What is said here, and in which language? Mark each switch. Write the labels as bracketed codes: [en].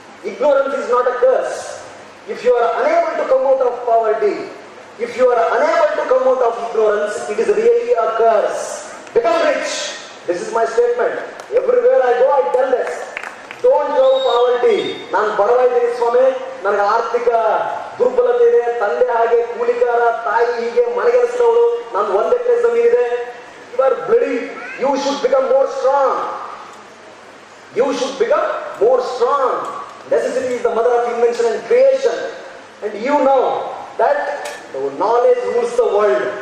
[en] Ignorance is not a curse. If you are unable to come out of poverty, if you are unable to come out of ignorance, it is really a curse. Become rich. This is my statement. Everywhere I go, I tell this. Don't love poverty. [kn] ನಾನು ಬಡವಾಗಿದ್ದೀನಿ ಸ್ವಾಮಿ, ನನಗೆ ಆರ್ಥಿಕ ದುರ್ಬಲತೆ ಇದೆ, ತಂದೆ ಹಾಗೆ ಕೂಲಿಕಾರ, ತಾಯಿ ಹೀಗೆ ಮನೆಗೆಲಸದವಳು, ನಾನು 1 ಎಕರೆ ಜಮೀನಿದೆ. [en] You are bloody. You should become more strong. You should become more strong. Necessity is the mother of invention and creation. And you know that the knowledge rules the world.